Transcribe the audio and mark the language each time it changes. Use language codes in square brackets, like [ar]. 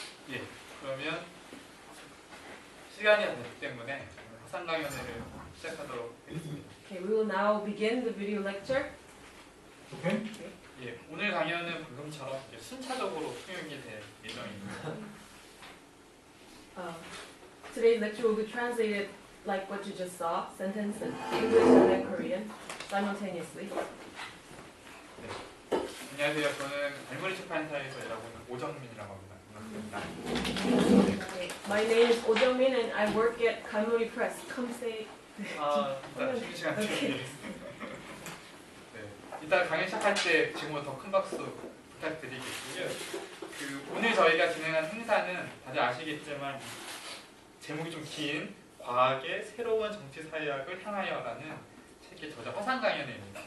[ko] 예, 그러면 시간이 됐기 때문에 화상강연을 시작하도록 하겠습니다. [en] Okay, we will now begin the video lecture. Okay. [ko] 예, 오늘 강연은 방금처럼 순차적으로 통역이 될 예정입니다. [en] Today's lecture will be translated like what you just saw, sentence in English and then Korean, simultaneously. [ko] 네. 안녕하세요. 저는 알머리 출판사에서 일하고 있는 오정민이라고 합니다. 반갑습니다. [en] Okay. My name is Oh Jung-min and I work at Galmori Press. Come say. [ko] 일단 쉬는 시간 드리겠습니다. 네, 이따 강연 시작할 때 지금부터 큰 박수 부탁드리겠고요. 오늘 저희가 진행한 행사는 다들 아시겠지만 제목이 좀 긴 과학의 새로운 정치사회학을 향하여라는 책의 저자 화상강연입니다.